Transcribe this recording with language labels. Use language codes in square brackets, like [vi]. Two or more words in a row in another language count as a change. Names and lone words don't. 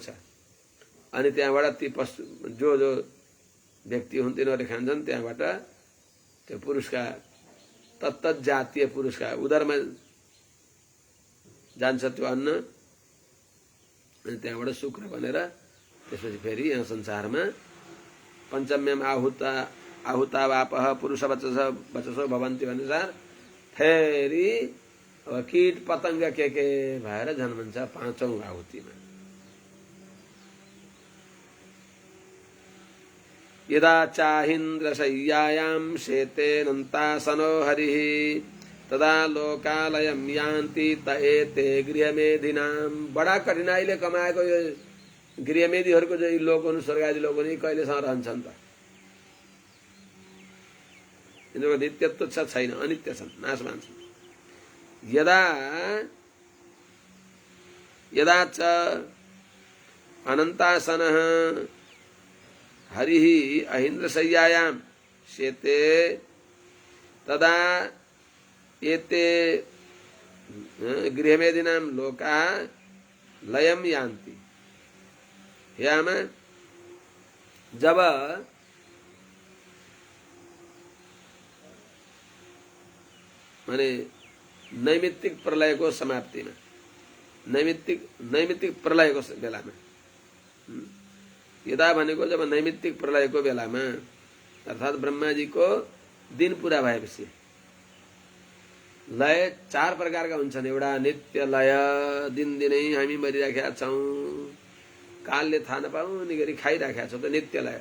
[ne] अनि त्यहाँबाट ती पशु जो व्यक्ति हुन् तिनीहरूले खान्छन्। त्यहाँबाट त्यो पुरुषका तत्त जातीय पुरुषका उदरमा जान्छ त्यो अन्न। अनि त्यहाँबाट शुक्र बनेर त्यसपछि फेरि यहाँ संसारमा [sa] पञ्चम्यम आहुता वापः पुरुष वचसो भवन्ति [ne] अनुसार फेरि अब कीट पतंग के भएर जन्मन्छ पाँचौं आहुतिमा। [sa] यदा चाहिन्द्रशय्यायां शेतेऽनन्तासनो हरिः तदा लोकालयम यान्ति त एते गृहमेधिनाम। [ne] बडा कठिनाइले कमाएको यो गृहमेधिहरूको जो लोक हुन् स्वर्गादि लोक हुन् कहिलेसम्म रहन्छन् त? यिनीहरूको नित्यत्व छैन, अनित्य छन्, नाश मान्छन्। [sa] यदा च अनन्तासनः हरिः अहिन्द्रशय्यायां शेते तदा एते गृहमेधिनां लोका लयम यान्ति। [ne] याम जब माने नैमित्तिक प्रलयको समाप्तिमा नैमित्तिक प्रलयको बेलामा यदा भनेको जब नैमित्तिक प्रलयको बेलामा अर्थात् ब्रह्माजीको दिन पुरा भएपछि लय 4 प्रकारका हुन्छन्। एउटा नित्य लय, दिनदिनै हामी मरिराखेका छौँ, कालले थाहा नपाउने गरी खाइराखेका छौँ, त नित्य लय।